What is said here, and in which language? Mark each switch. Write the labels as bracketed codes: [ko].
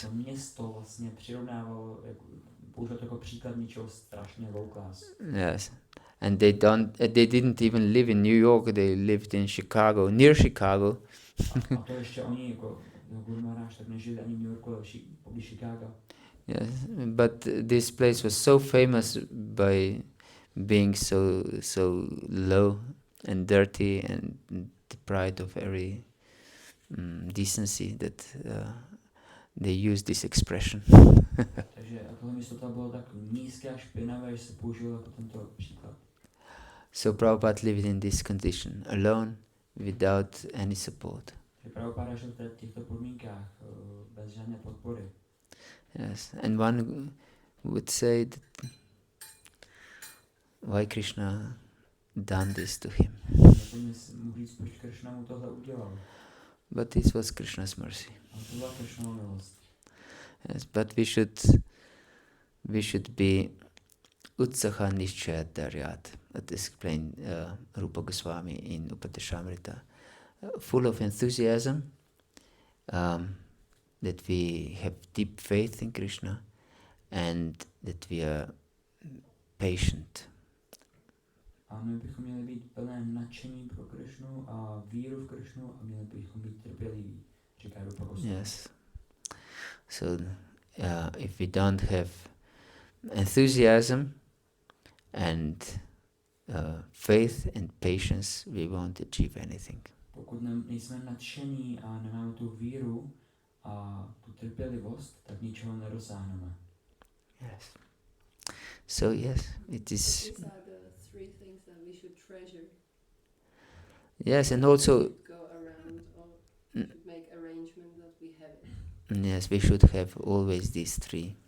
[cs] To město vlastně přirovnávalo, použil to jako příklad něčeho strašně [en] low class. Yes, and they didn't even live in New York. They lived in Chicago, near Chicago. [cs] A to ještě oni jako Guru Maharaj tak nežili ani v New Yorku, ale poblíž Chicago. [en] Yes, but this place was so famous by being so low and dirty and deprived of every decency that they use this expression. [cs] Takže tohle místo toho bylo tak nízké a špinavé, že se použilo jako tento příklad. [en] So Prabhupada lived in this condition, alone, without any support. [cs] Že Prabhupada žil v těchto podmínkách bez žádné podpory. [en] Yes, and one would say that why Krishna done this to him. [cs] Mohl říct, proč Krishna mu tohle udělal. [en] But this was Krishna's mercy. [cs] A to byla Krishnova milost. [en] Yes, but we should be utsaha nishchaya-daryat, that explained Rupa Goswami in Upadeshamrita. Full of enthusiasm, that we have deep faith in Krishna, and that we are patient. [cs] A my bychom měli být plné nadšení pro Krishnu a víru v Krishnu a měli bychom být trpěliví, říká Rupa Goswami. [en] Yes. So if we don't have enthusiasm and faith and patience, we won't achieve anything. [cs] Pokud nejsme nadšení a nemáme tu víru a tu trpělivost, tak ničeho nedosáhneme. [en] Yes. So yes, it is. These are the three things that we should treasure. Yes, and also Go around or should make arrangement that we have it. yes, we should have always these three,